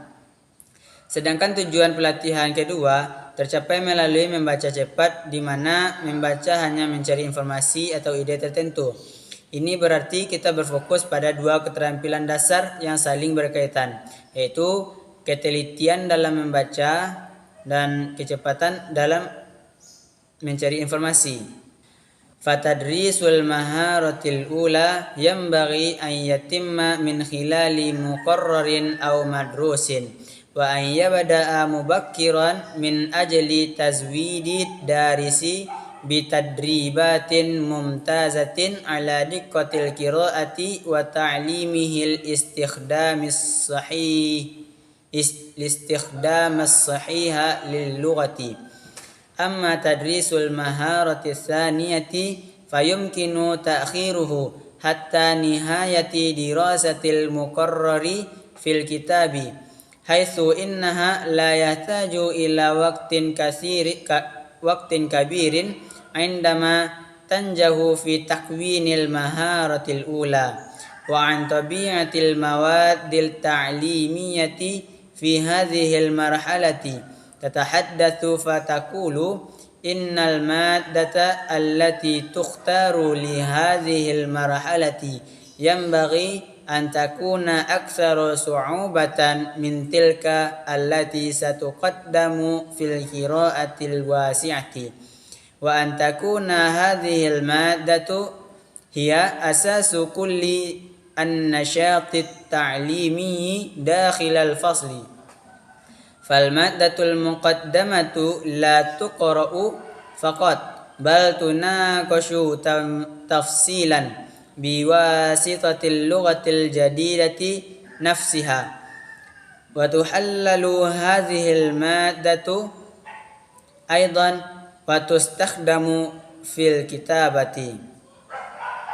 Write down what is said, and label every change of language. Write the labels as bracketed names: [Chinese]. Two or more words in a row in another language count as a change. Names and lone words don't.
[Indonesian] Sedangkan tujuan pelatihan kedua tercapai melalui membaca cepat, di mana membaca hanya mencari informasi atau ide tertentu. Ini berarti kita berfokus pada dua keterampilan dasar yang saling berkaitan, yaitu ketelitian dalam membaca dan kecepatan dalam mencari informasi. [Arabic] فتدريس المهارة الأولى ينبغي أن يتم من خلال مقرر أو مدروس وأن يبدأ مبكرا من أجل تزويد الدارس بتدريبات ممتازة على دقة القراءة وتعليمه الاستخدام الصحيح للغة. أما تدريس المهارة الثانية فيمكن تأخيره حتى نهاية دراسة المقرر في الكتاب حيث إنها لا يحتاج إلى وقت كبير عندما تنجح في تكوين المهارة الأولى وأن طبيعة المواد التعليمية في هذه المرحلة تتحدث فتقول إن المادة التي تختار لهذه المرحلة ينبغي أن تكون أكثر صعوبة من تلك التي ستقدم في القراءة الواسعة وأن تكون هذه المادة هي أساس كل النشاط التعليمي داخل الفصل. فالمادة المقدمة لا تقرأ فقط بل تناقش تفصيلا بواسطة اللغة الجديدة نفسها وتحلل هذه المادة أيضا وتستخدم في الكتابة.